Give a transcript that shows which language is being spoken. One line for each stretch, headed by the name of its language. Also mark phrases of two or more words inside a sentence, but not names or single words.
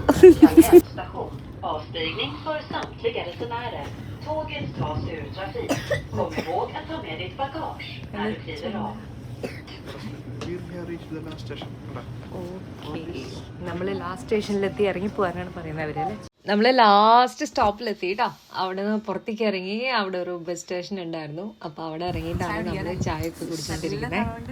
Swedish: Avstigning för samtliga resenärer. Tåget tas ur trafik. Kom ihåg att ta med ditt bagage när du kliver av.
Malayalam: നമ്മൾ
English: last station
Malayalam: ഇറങ്ങി പോകാനാണ് പറയുന്നത് അവരല്ലേ. നമ്മൾ
English: last stop
Malayalam: കേട്ടോ. അവിടെ നിന്ന് പുറത്തേക്ക് ഇറങ്ങി. അവിടെ ഒരു
English: bus station
Malayalam: ഉണ്ടായിരുന്നു. അപ്പൊ അവിടെ ഇറങ്ങിയിട്ടാണ് നമ്മൾ ചായ ഒക്കെ കുടിച്ചോണ്ടിരിക്കുന്നത്.